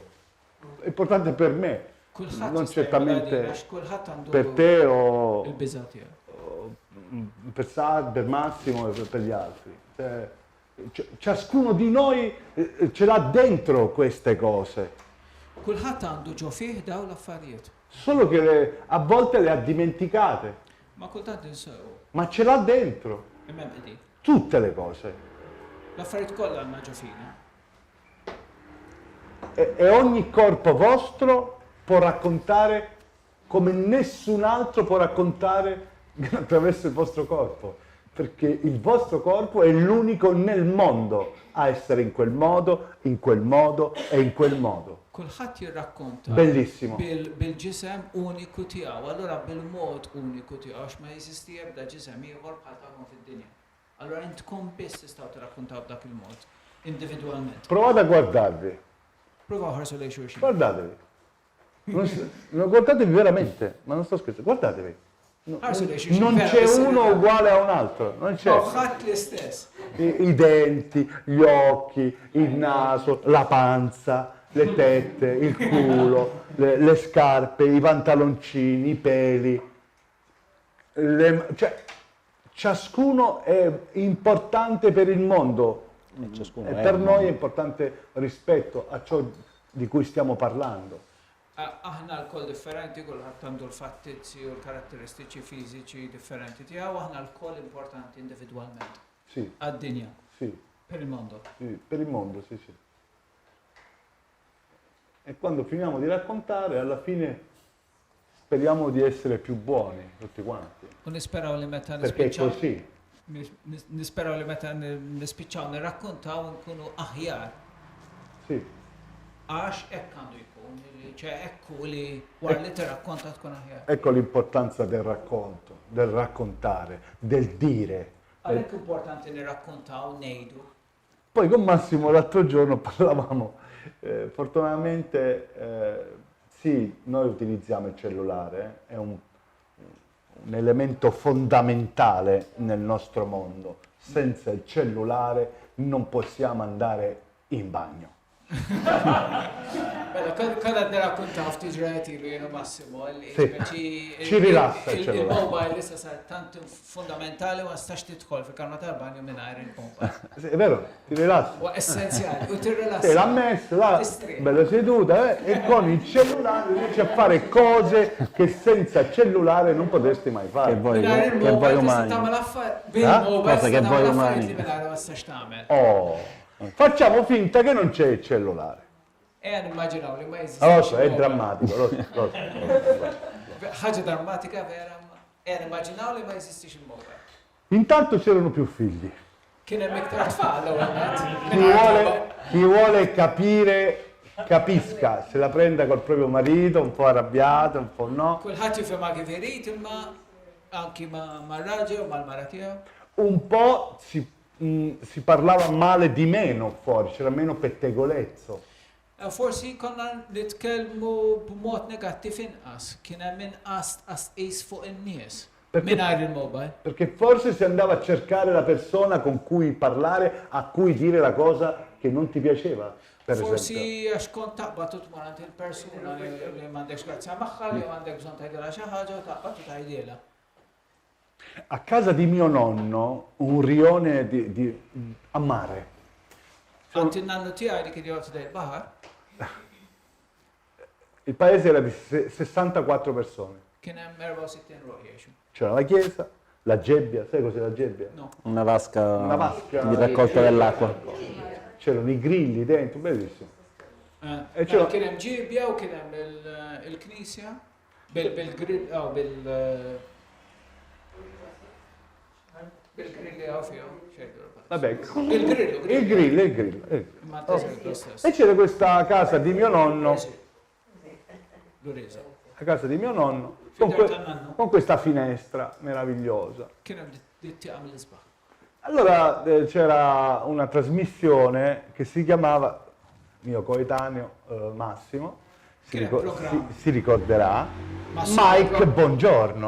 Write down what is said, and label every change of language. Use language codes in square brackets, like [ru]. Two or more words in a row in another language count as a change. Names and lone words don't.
[it] È importante per me, [mt] Kulħadd [it] non [mt] jista' [it] certamente [mt] jagħmel għax kulħadd għandu [it] per te o [mt] il-biża' tiegħu. [it] per Sad, per Massimo e per gli altri. Ciascuno di noi ce l'ha dentro queste cose, [mt] Kulħadd għandu ġo fih daw l-affarijiet. [it] solo che a volte le ha dimenticate, [mt] Ma kultant insew. [it] ma ce l'ha dentro, [mt] Imma qegħdin. [it] tutte le cose. [mt] L-affarijiet kollha għandna ġo fina. [it] E ogni corpo vostro può raccontare come nessun altro può raccontare attraverso il vostro corpo. perché il vostro corpo è l'unico nel mondo a essere in quel modo e in quel modo. [mt] Kulħadd jirrakkonta [it] Bellissimo. [mt] bil-ġisem uniku tiegħu, allura bil-mod uniku tiegħu għax ma jeżisti ebda ġisem ieħor bħal tagħhom fid-dinja. Allura intkom biss tistgħu tirrakkontaw b'dak il-mod, individwalment. [it] Provate a guardarvi. [mt] Prova ħarsu lejn xulxin. [it] Guardatevi. Guardatevi veramente, ma non sto scherzando, guardatevi. Non c'è uno uguale a un altro, non c'è. Ħadd l-istess. I denti, gli occhi, il naso, la panza, le tette, il culo, le scarpe, i pantaloncini, i peli. Cioè, ciascuno è importante per il mondo e per noi è importante rispetto a ciò di cui stiamo parlando. [mt] Aħna l-koll differenti, kulħadd għandu l-fattizzi u l-karatteristiċi fiżiċi differenti tiegħu, aħna l-koll importanti individwalment. [it] Sì. [mt] Għad-dinja. [it] Sì. Per il mondo. Sì, per il mondo, sì, sì. E quando finiamo di raccontare, alla fine speriamo di essere più buoni tutti quanti. [mt] U nisperaw li meta [it] Perché è così. [mt] Nisperaw li meta nispiċċaw nirrakkontaw nkunu aħjar. [it] Sì. [mt] Għax hekk għandu jkun, ċe ekku li war li tirrakkonta tkun aħjar. [it] Ecco l'importanza del racconto, del raccontare, del dire. [mt] Għalhekk importanti nirrakkontaw ngħidu. [it] Poi con Massimo l'altro giorno parlavamo, fortunatamente sì, noi utilizziamo il cellulare, è un elemento fondamentale nel nostro mondo. Senza il cellulare non possiamo andare in bagno. [mt] Kada nirrakkontaw ftit ġranet ilu jienu Massimo, [it] ci rilassa il cellulare. [mt] Il-mobile issa sar tant fundamentali ma stax tidħol fil-kamra tal-banju mingħajr il-mobile. [it] È vero, ti rilassa. [mt] Huwa essenzjali, u tirrilassa. [it] Te l'ha messo là, bella seduta, e con il cellulare riesci a fare cose che senza cellulare non potresti mai fare. Che voi umani. Cosa che voi umani. Oh. Facciamo finta che non c'è il cellulare. [mt] Immaginaw li ma jeżisti. [it] Allora, è drammatico. [mt] Ħaġa drammatika vera, immaginaw li ma jeżistix il-mobile. [it] Intanto c'erano più figli. [mt] Kien hemm iktar tfal [it] Chi vuole capire, capisca, se la prenda col proprio marito, un po' arrabbiato, un po' no. [mt] Kulħadd jifhimha kif irid imma anki mar-raġel u mal-mara tiegħu. [it] Un po' si parlava male di meno fuori, c'era meno pettegolezzo. [mt] Forsi konna nitkellmu b'mod negattiv inqas, kien hemm inqas qis fuq in-nies mingħajr il-mobile. [it] Perché forse si andava a cercare la persona con cui parlare, a cui dire la cosa che non ti piaceva, per esempio. [mt] Forsi għax kont taqbad u tmorant il-persuna li m'għandekx grazzja magħha, li għandek bżonn tgħidilha xi ħaġa u taqbad u tgħidilha. [it] A casa di mio nonno, un rione a mare. [mt] Għanti n-nannu tiegħi li kien jgħod dejn il-baħar. [it] Il paese era di 64 persone. [mt] Kien hemm 64 ruħ jgħixu. [it] C'era la chiesa, la gebbia, sai cos'è la gebbia? No. Una vasca di di raccolta dell'acqua. C'erano i grilli dentro, bellissimo. [mt] Kien hemm ġibbja u kien hemm il-knisja bil-grill bil-grilli għaw fihom. [it] Vabbè, il grill. E c'era questa casa di mio nonno, la casa di mio nonno, con questa finestra meravigliosa. Allora c'era una trasmissione che si chiamava, mio coetaneo Massimo, si ricorderà, Mike Buongiorno.